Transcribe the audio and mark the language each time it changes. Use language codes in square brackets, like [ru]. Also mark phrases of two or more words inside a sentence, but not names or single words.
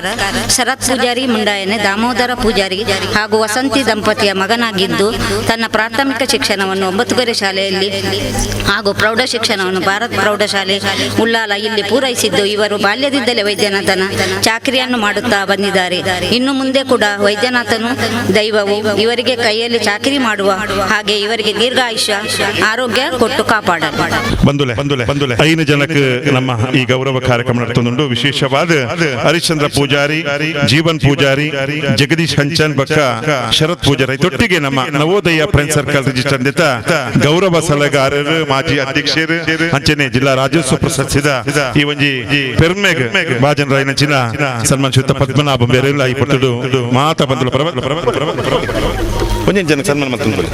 [kn] ಶರತ್ ಪೂಜಾರಿ ಮುಂಡಾಯನೆ ದಾಮೋದರ ಪೂಜಾರಿ ಹಾಗೂ ವಸಂತಿ ದಂಪತಿಯ ಮಗನಾಗಿದ್ದು ತನ್ನ ಪ್ರಾಥಮಿಕ ಶಿಕ್ಷಣವನ್ನು 9 ಕೆರೆ ಶಾಲೆಯಲ್ಲಿ ಹಾಗೂ ಪ್ರೌಢ ಶಿಕ್ಷಣವನ್ನು ಭಾರತ್ ಪ್ರೌಢಶಾಲೆ ಉಳ್ಳಾಲ ಇಲ್ಲಿ ಪೂರೈಸಿದ್ದು ಇವರು ಬಾಲ್ಯದಿಂದಲೇ ವೈದ್ಯನಾಥನ ಚಾಕರಿಯನ್ನು ಮಾಡುತ್ತಾ ಬಂದಿದ್ದಾರೆ. ಇನ್ನು ಮುಂದೆ ಕೂಡ ವೈದ್ಯನಾಥನು ದೈವವು ಇವರಿಗೆ ಕೈಯಲ್ಲಿ ಚಾಕರಿ ಮಾಡುವ ಹಾಗೆ ಇವರಿಗೆ ದೀರ್ಘಾಯುಷ್ಯ ಆರೋಗ್ಯ ಕೊಟ್ಟು ಕಾಪಾಡಲಿ. [tcy] ಬಂದುಲೆ 5 ಜನಕ್ಕೆ ನಮ್ಮ ಈ ಗೌರವ ಕಾರ್ಯಕ್ರಮ ನಡೆತುಂಡು. ವಿಶೇಷವಾದ ಹರಿಶ್ಚಂದ್ರ ಪೂಜಾರಿ, ಜೀವನ್ ಪೂಜಾರಿ, ಜಗದೀಶ್ ಹಂಚನ್ ಬಕ್ಕ, ಶರತ್ ಪೂಜಾರಿ ತೊಟ್ಟಿಗೆ ನಮ್ಮ ನವೋದಯ ಫ್ರೆಂಡ್ಸ್ ಸರ್ಕಲ್ ರಿಜಿಸ್ಟರ್ ನಿಂತ ಗೌರವ ಸಲಹೆಗಾರರು, ಮಾಜಿ ಅಧ್ಯಕ್ಷರು, ಅಂಚನೆ ಜಿಲ್ಲಾ ರಾಜ್ಯೋತ್ಸವ ಪ್ರಶಸ್ತಿದ ಈ ಒಂಜಿ ಪೆರ್ಮೆಗ್ ಬಾಜನ್ ರಾಯನಚಿನ ಸನ್ಮಾನ ಶ್ರೀಯುತ ಪದ್ಮನಾಭ ಬೇರೆಲ್ಲ ಈ ಪೊಟ್ಟುಡು ಮಾತಾ ಬಂದುಲ ಒಂಜಿ ಜನ ಸನ್ಮಾನ ಮಾಡ್ತಾರೆ.